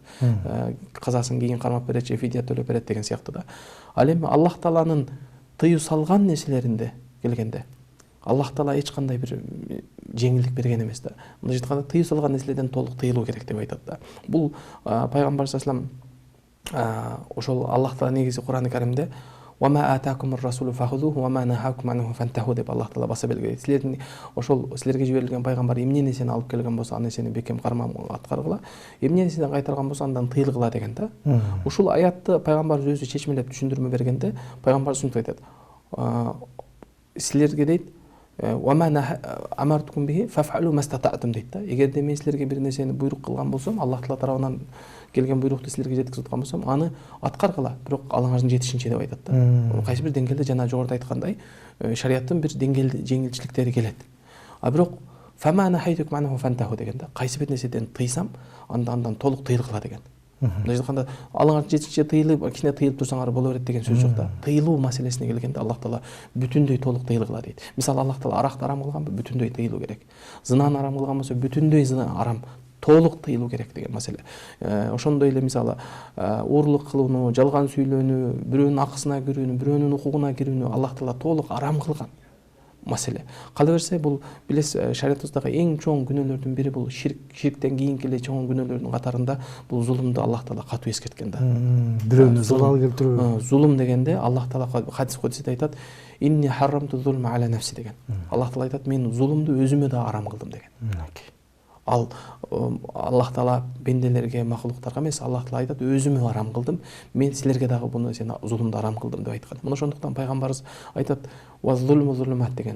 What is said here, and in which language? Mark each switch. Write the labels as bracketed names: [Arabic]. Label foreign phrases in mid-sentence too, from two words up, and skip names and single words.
[Kyrgyz] Казасын кийин кармап берет же фидия төлөп берет деген сыяктуу да. Ал эми Аллах тааланын тыюу салган нерселеринде келгенде Аллах таала эч кандай бир жеңилдик берген эмес да. Мындайча айтканда тыюу салган нерселерден толук тыйылуу керек деп айтат да. Бул пайгамбар [Arabic] صلى الله عليه وسلم [Kyrgyz] ошол Аллах таала негизи Кур'ан-ы Каримде [Arabic] "وما آتاكم الرسول فخذوه وما نهاكم عنه فانتهوا" [Kyrgyz] деп Аллах таала баса белгилейт. Ошол силерге жиберилген пайгамбар эмне нерсени алып келген болсо, ал нерсени бекем кармап аткаргыла, эмне нерседен кайтарган болсо андан тыйылгыла деген да. Ушул аятты пайгамбарыбыз өзү чечмелеп түшүндүрмө бергенде пайгамбарыбыз ушинтип айтат: "Силерге дейт, [Arabic] أمرتكم به فافعلوا ما استطعتم" [Kyrgyz] дейт да. Эгерде мен силерге бир нерсени буйрук кылган болсом, Аллах таала тарабынан келген буйрукту силерге жеткизип аткан болсом, аны аткаргыла, бирок алыңардын жетишинче деп айтат да. Кайсы бир деңгээлде жана жогоруда айткандай, шариаттын бир деңгээлде жеңилчиликтери келет. Бирок [Arabic] فما نهيتكم عنه فانتهوا [Kyrgyz] деген да. Кайсы бир нерседен тыйсам, андан толук тыйылгыла деген. Мындайча айтканда алыңар жетинче тыйылып, кичине тыйылып турсаңар боло берет деген сөз жок да. Тыйылуу маселесине келгенде Аллах Таала бүтүндөй толук тыйылгыла дейт. Мисалы Аллах Таала аракты арам кылганбы, бүтүндөй тыйылуу керек. Зынаны арам кылган болсо бүтүндөй зына арам, толук тыйылуу керек деген маселе. Ошондой эле мисалы уурлук кылууну, жалган сүйлөөнү, бирөөнүн акысына кирүүнү, бирөөнүн укугуна кирүүнү Аллах Таала толук арам кылган маселе. Кала берсе бул билес шариятыбыздагы эң чоң күнөөлөрдүн бири бул ширктен кийинки эле чоң күнөөлөрдүн катарында бул зулумду Аллах Таала катуу эскерткен да. Бирөөнү залал келтирүү. Зулум дегенде Аллах Таала хадис кудсиде айтат: [Arabic] "إني حرمت الظلم على نفسي" деген. [Kyrgyz] Аллах Таала айтат: "Мен зулумду өзүмө да арам кылдым" деген. Ал Аллах Таала бенделерге, макулуктарга эмес, Аллах Таала айтат: "Өзүмө арам кылдым, мен силерге дагы буну сен зулумду арам кылдым" деп айткан. Мына ошондуктан пайгамбарыбыз айтат: [Arabic] "والظلم ظلمات" [Kyrgyz] деген.